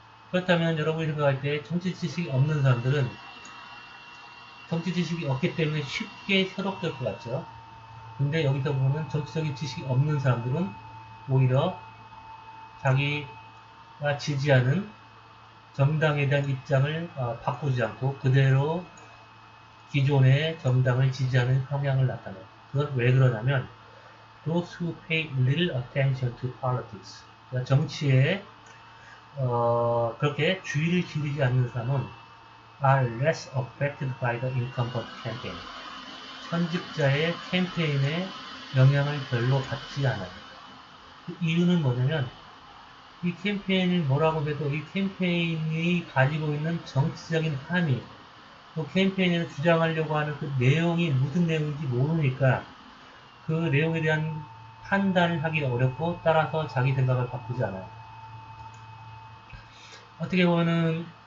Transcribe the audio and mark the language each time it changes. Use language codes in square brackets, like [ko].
[ko] 그렇다면 여러분이 생각할 때 정치 지식이 없는 사람들은 정치 지식이 없기 때문에 쉽게 현혹될 것 같죠. 근데 여기서 보면 정치적인 지식이 없는 사람들은 오히려 자기가 지지하는 정당에 대한 입장을 바꾸지 않고 그대로 기존의 정당을 지지하는 성향을 나타내요. 그건 왜 그러냐면 [en] those who pay little attention to politics. [ko] 그러니까 정치에 그렇게 주의를 기울이지 않는 사람은 [en] are less affected by the incumbent campaign. [ko] 현직자의 캠페인에 영향을 별로 받지 않아요. 그 이유는 뭐냐면 이 캠페인을 뭐라고 해도 이 캠페인이 가지고 있는 정치적인 함의, 또 캠페인을 주장하려고 하는 그 내용이 무슨 내용인지 모르니까 그 내용에 대한 판단을 하기가 어렵고 따라서 자기 생각을 바꾸지 않아요. 어떻게 보면은